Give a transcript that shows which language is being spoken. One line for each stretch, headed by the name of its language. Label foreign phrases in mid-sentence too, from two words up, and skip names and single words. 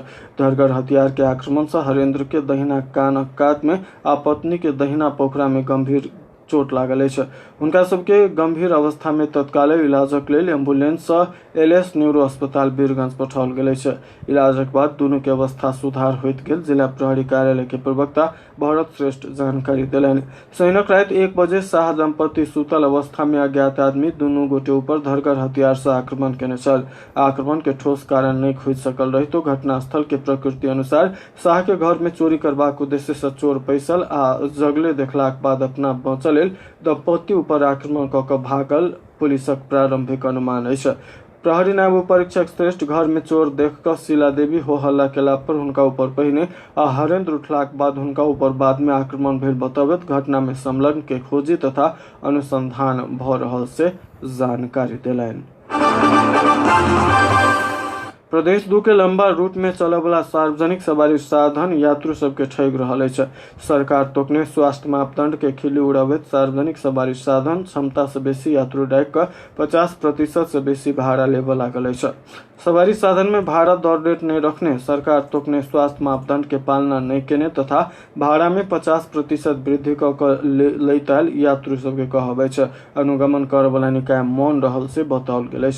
Maithili: धरगर हथियार के आक्रमण से हरेंद्र के दहिना कानक कात में आ पत्नी के दहिना पोखरा में गंभीर चोट लागल अछि। हुनका सबके गंभीर अवस्था में तत्काल इलाजक लेल एम्बुलेंस से एलएस न्यूरो अस्पताल वीरगंज पठाओल गेल अछि। इलाजक बाद दुनू के अवस्था सुधार होइत गेल जिला प्रहरी कार्यालय के प्रवक्ता भरत श्रेष्ठ जानकारी देलनि। शनिक रात 1 बजे शाह दंपति सुतल अवस्था में अज्ञात आदमी दुनू गोटे ऊपर धरगर हथियार से आक्रमण केने छल। आक्रमण के ठोस कारण नहीं खुजि सकल रहितो घटनास्थल के प्रकृति अनुसार शाह के घर में चोरी करबाक उद्देश्य से चोर पैसल आ जगले देखलाक बाद अपना बचल लेल दंपति ऊपर आक्रमण कऽ कऽ भागल पुलिसक प्रारंभिक अनुमान अछि। प्रहरी नायब उपरीक्षक श्रेष्ठ घर में चोर देख कर शीला देवी हो हल्ला केला पर हुनका ऊपर पहिने आ हरेंद्र उठलाक बाद हुनका ऊपर बाद में आक्रमण भेल बतबैत घटना में संलग्न के खोजी तथा अनुसंधान भ रहल से जानकारी देलनि। प्रदेश 2 के लंबा रूट में चलय वाला सार्वजनिक सवारी साधन यात्रु सबके ठग रहल अछि। सरकार तोकने स्वास्थ्य मापदंड के खिल्ली उड़ाबैत सार्वजनिक सवारी साधन क्षमता से बेसी यात्रु डाक कऽ 50% से बेसी भाड़ा लेबऽ लागल अछि। सवारी साधन में भाड़ा दर रेट नहीं रखने, सरकार तोकने स्वास्थ्य मापदंड के पालना नहीं केने तथा भाड़ा में 50% वृद्धि कऽ लैताल यात्रु सबके कहब अछि। अनुगमन करय वाला निकाय मौन रहल से बताओल गेल अछि।